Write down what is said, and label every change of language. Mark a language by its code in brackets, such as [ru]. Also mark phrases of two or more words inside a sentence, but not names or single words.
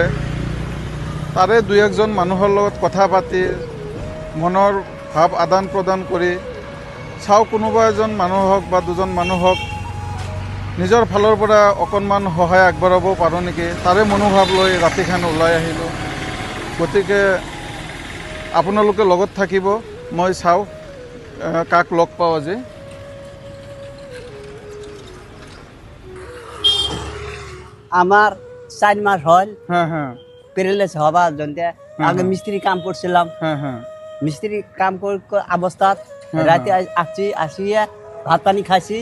[as] তাৰে দুই একজন মানুহৰ লগত কথা পাতি মনৰ ভাৱ আদান প্ৰদান কৰি চাওঁ কোনোবা এজন মানুহ হওক বা দুজন মানুহ হওক নিজৰ ফালৰ পৰা অকণমান সহায় আগবঢ়াব পাৰোঁ নেকি, তাৰে মনোভাৱ লৈ ৰাতিখন ওলাই আহিলোঁ। গতিকে আপোনালোকে লগত থাকিব, মই চাওঁ কাক লগ পাওঁ আজি। [bn] আমার 4 মাস হল হ্যাঁ হ্যাঁ প্যারালাইস হবার জন্য আগে মিস্ত্রি কাম করছিলাম। হ্যাঁ হ্যাঁ মিস্ত্রি কাম অবস্থাত রাতে আসিয়া ভাত পানি খাইছি।